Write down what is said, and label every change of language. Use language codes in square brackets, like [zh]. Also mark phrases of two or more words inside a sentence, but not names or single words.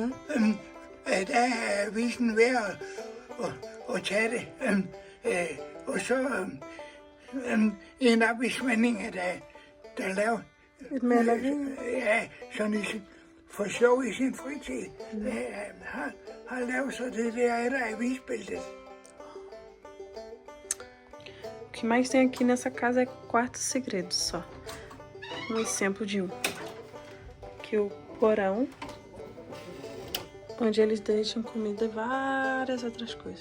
[da] der er avisen ved at tage det. Og så en avismænding, der laver Et maleri. ja, sådan for sjov i sin fritid, har lavet så det der avisbilledet. [pt] O que mais tem aqui nessa casa é quarto segredo só. Exemplo de que o porão, onde eles deixam comida e várias outras coisas.